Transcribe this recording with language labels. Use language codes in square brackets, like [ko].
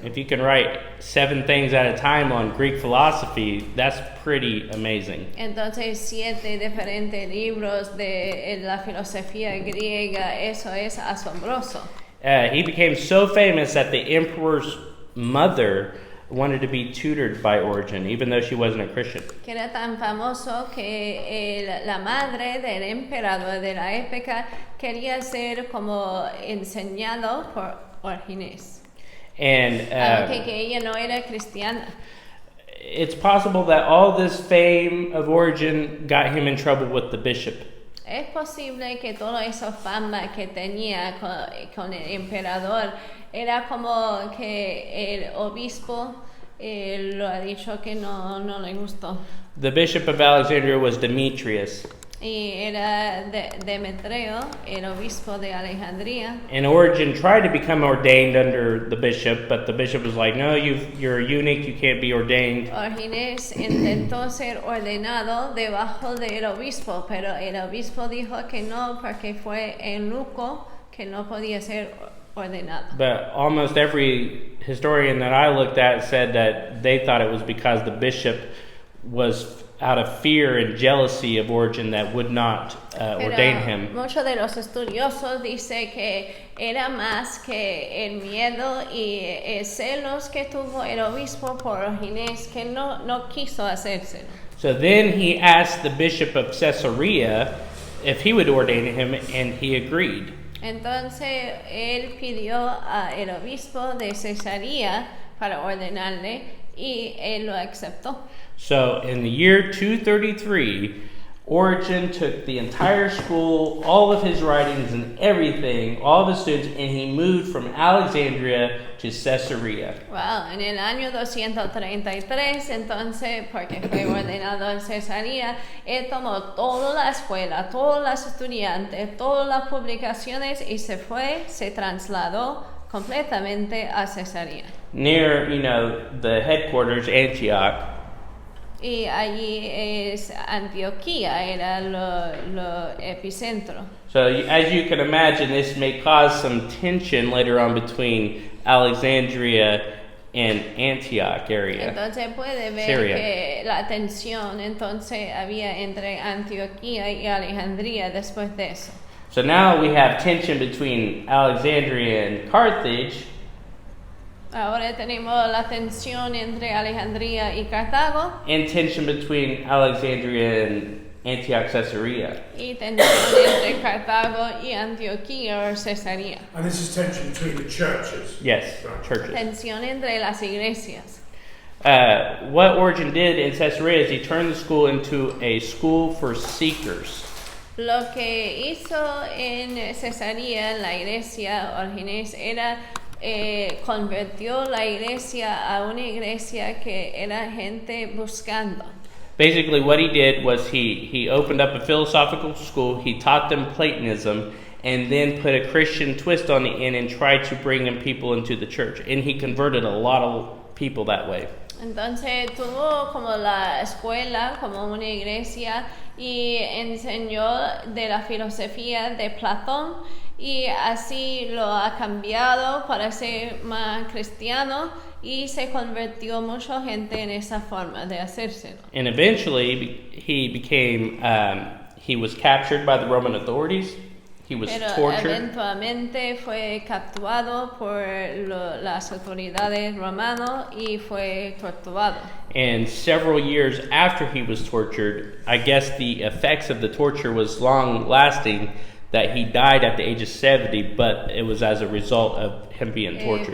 [en] If you can write 7 things at a time on Greek philosophy, that's pretty amazing. [es] Entonces 7 diferentes libros de la filosofía griega, eso es asombroso. [en] He became so famous that the emperor's mother wanted to be tutored by Origen, even though she wasn't a Christian. [es] Que era tan famoso que la madre del emperador de la época quería ser como enseñado por Origenes. [en] And [es] Aunque que ella no era cristiana. [en] it's possible that all this fame of Origen got him in trouble with the bishop. [es] Es posible que todo esa fama que tenía con el emperador era como que el obispo lo ha dicho que no le gustó. [en] The bishop of Alexandria was Demetrius. [es] Y era Demetrio, el obispo de Alejandría. [en] And Origen tried to become ordained under the bishop, but the bishop was like, no, you're a eunuch, you can't be ordained. [es] Origenes intentó ser ordenado debajo del obispo, pero el obispo dijo que no porque fue eunuco, que no podía ser ordenado. [en] But almost every historian that I looked at said that they thought it was because the bishop was out of fear and jealousy of Origen that would not ordain him. [es] Muchos de los estudiosos dicen que era más que el miedo y celos que tuvo el obispo por Origenes que no quiso hacérselo. [en] So then he asked the bishop of Caesarea if he would ordain him, and he agreed. [es] Entonces él pidió al obispo de Cesarea para ordenarle y él lo aceptó. [en] So in the year 233, Origen took the entire school, all of his writings and everything, all of his students, and he moved from Alexandria to Caesarea. [es] Wow, en el año 233, entonces, porque fue ordenado en Cesarea, él tomó toda la escuela, todos los estudiantes, todas las publicaciones y se trasladó completamente a Cesarea. [en] Near, the headquarters, Antioch. [es] Y allí es Antioquía, era lo epicentro. [en] So as you can imagine, this may cause some tension later on between Alexandria and Antioch area. [es] Entonces puede ver [en] Syria. [es] que la tensión entonces había entre Antioquía y Alejandría después de eso. [en] So now we have tension between Alexandria and Carthage. [es] Ahora tenemos la tensión entre Alejandría y Cartago [en] And tension between Alexandria and Antioch Caesarea. [es] y tensión entre Cartago y Antioquía o Cesarea. [en] And this is tension between the churches. Yes, Right. churches. [es] Tensión entre las iglesias. [en] What Origen did in Caesarea is he turned the school into a school for seekers. [es] Lo que hizo en Cesarea, la iglesia Origenes, era convirtió la iglesia a una iglesia que era gente buscando. [en] Basically, what he did was he opened up a philosophical school. He taught them Platonism, and then put a Christian twist on the end and tried to bring in people into the church. And he converted a lot of people that way. [es] Entonces tuvo como la escuela, como una iglesia, y enseñó de la filosofía de Platón, y así lo ha cambiado para ser más cristiano, y se convirtió mucha gente en esa forma de hacérselo. [en] And eventually, he was captured by the Roman authorities. He was [es] Pero [en] tortured. [es] eventualmente fue capturado por las autoridades romanas y fue torturado. [en] And several years after he was tortured, I guess the effects of the torture was long lasting, that he died at the age of 70, but it was as a result of him being tortured.